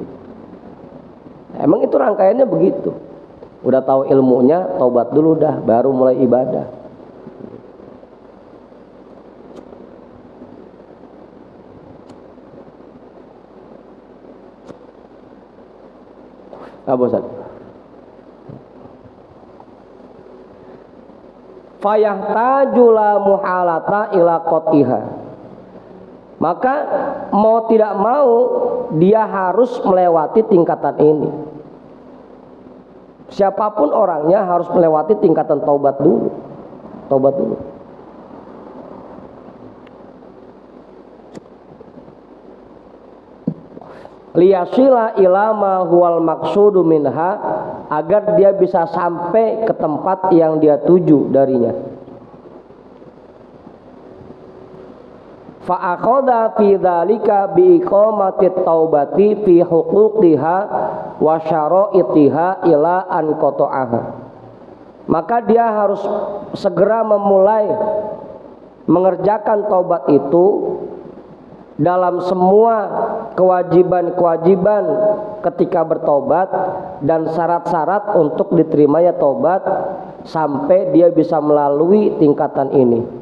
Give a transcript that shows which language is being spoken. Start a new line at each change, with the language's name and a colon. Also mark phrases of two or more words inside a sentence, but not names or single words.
Indonesian: Emang itu rangkaiannya begitu. Udah tahu ilmunya, tobat dulu dah, baru mulai ibadah. Apa Ustaz?
Arabic: فيحتاج لا محالة إلى قطعها.
Indonesian: Maka mau tidak mau dia harus melewati tingkatan ini. Siapapun orangnya harus melewati tingkatan taubat dulu. Taubat dulu.
Arabic: ليصل إلى ما هو المقصود منها,
Indonesian: agar dia bisa sampai ke tempat yang dia tuju darinya.
Arabic: فأخذ في ذلك بإقامة التوبة في حقوقها وشرائطها إلى أن قطعها.
Indonesian: Maka dia harus segera memulai mengerjakan taubat itu dalam semua kewajiban-kewajiban ketika bertobat dan syarat-syarat untuk diterimanya taubat sampai dia bisa melalui tingkatan ini.